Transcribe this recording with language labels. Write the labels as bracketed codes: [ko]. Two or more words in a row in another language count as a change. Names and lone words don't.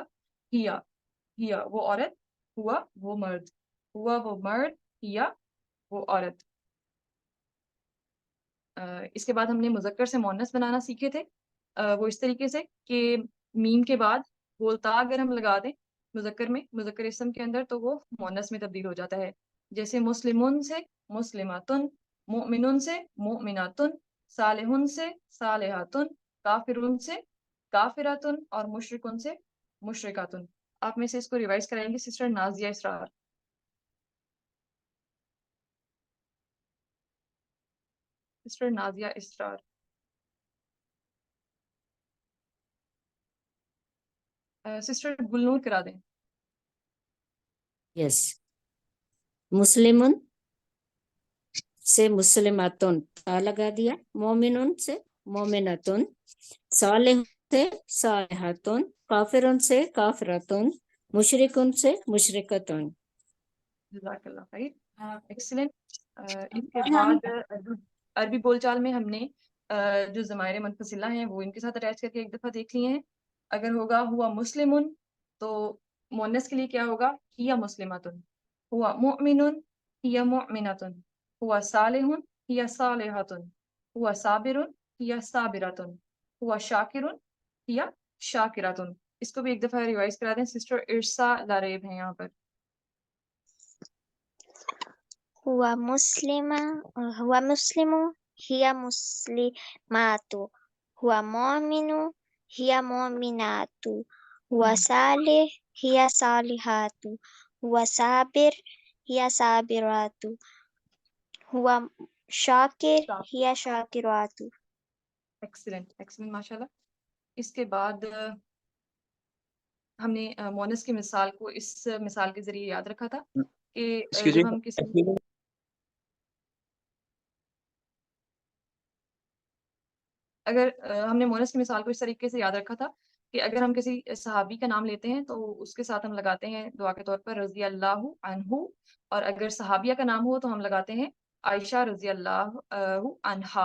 [hi] हिया, हिया वो औरत, हुआ वो मर्द, हुआ वो मर्द, हिया वो औरत। इसके बाद हमने मुज़क्कर से मुअन्नस बनाना सीखे थे। वो इस तरीके से कि मीम के बाद गोलता अगर हम लगा दें मुज़क्कर में, मुज़क्कर इस्म के अंदर, तो वो मुअन्नस में तब्दील हो जाता है। जैसे मुस्लिमुन से मुस्लिमातुन, मुमिनुन से मुमिनातुन, सालिहुन से सालिहातुन, काफिरुन से काफिरातुन और मुशरिकुन से मुशरिकातुन। आप में से इसको रिवाइज कराएंगे सिस्टर नाज़िया इसरार। सिस्टर नाज़िया इसरार। सिस्टर गुलनूर करा दें। यस, मुस्लिमुन से मुस्लिमातुन ता लगा दिया, मोमिनुन से मोमिनातुन, सालिहुन से सालिहातुन, काफिरुन से काफिरतुन, मुशरिकुन से मुशरिकतुन। [ar] جزاك الله خير, [hi] एक्सीलेंट। इसके बाद अरबी बोलचाल में हमने जो ज़माइर मुनफसिला हैं वो इनके साथ अटैच करके एक दफ़ा देख लिए हैं। अगर होगा [ar] هو مسلم [hi] तो मुअन्नस के लिए क्या होगा? [ar] هي مسلمة. هو مؤمن هي مؤمنة. هو صالح هي صالحة. هو صابر هي صابرة. هو شاكر هي شاكرة. [hi] इसको भी एक दफ़ा रिवाइज करा दें। सिस्टर इर्सा लारेब हैं यहाँ पर। [ar] هو مسلم هي مسلمات. هو مؤمن هي مؤمنات. هو صالح هي صالحات. هو صابر هي صابرات. هو شاكر هي شاكرات. [en] excellent excellent माशाल्लाह। [hi] इसके बाद हमने मोनस की मिसाल को इस मिसाल के जरिए याद रखा था कि जब हम किसी अगर हमने मोनस की मिसाल को इस तरीके से याद रखा था कि अगर हम किसी सहाबी का नाम लेते हैं तो उसके साथ हम लगाते हैं दुआ के तौर पर [ar] رضي الله عنه, [hi] और अगर सहाबिया का नाम हो तो हम लगाते हैं आयशा [ar] رضي الله عنها.